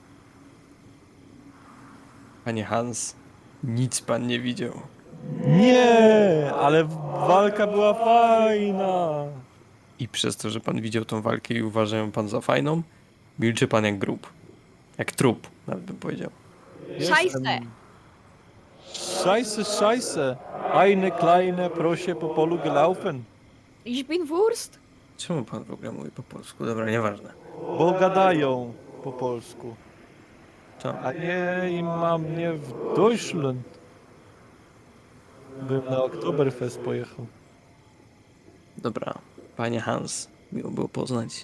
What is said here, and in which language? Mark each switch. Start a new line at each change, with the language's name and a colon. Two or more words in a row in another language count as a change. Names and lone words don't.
Polish: Panie Hans, nic pan nie widział. Nie, ale walka była fajna. I przez to, że pan widział tą walkę i uważa ją pan za fajną, milczy pan jak grób. Jak trup, nawet bym powiedział. Szajse!
German: Scheiße, scheiße. Eine kleine
Polish: prosie po polu
German: gelaufen. Ich bin Wurst?
Polish: Czemu pan w ogóle mówi po polsku? Dobra, nieważne. Bo gadają po polsku. To. A nie, i mam mnie w Deutschland. Bym na Oktoberfest pojechał. Dobra, panie Hans, miło było poznać.